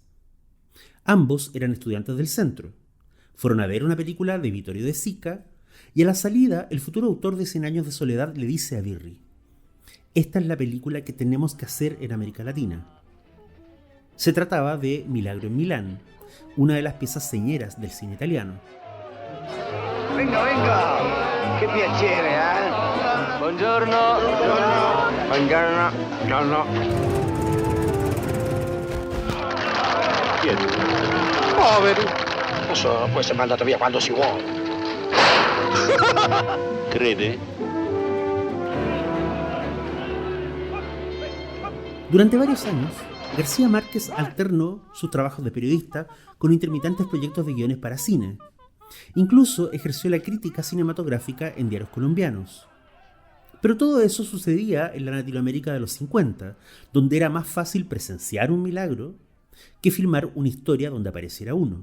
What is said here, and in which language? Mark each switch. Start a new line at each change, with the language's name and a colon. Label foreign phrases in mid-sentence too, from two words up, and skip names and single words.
Spanish: Ambos eran estudiantes del centro. Fueron a ver una película de Vittorio De Sica y a la salida el futuro autor de 100 años de soledad le dice a Birri: esta es la película que tenemos que hacer en América Latina. Se trataba de Milagro en Milán, una de las piezas señeras del cine italiano.
Italian: Venga, venga! Che piacere, eh? Poveri. Adesso poi siamo andati via quando si vuole. Crede?
Spanish: Durante varios años, García Márquez alternó sus trabajos de periodista con intermitentes proyectos de guiones para cine. Incluso ejerció la crítica cinematográfica en diarios colombianos. Pero todo eso sucedía en la Latinoamérica de los 50, donde era más fácil presenciar un milagro que filmar una historia donde apareciera uno.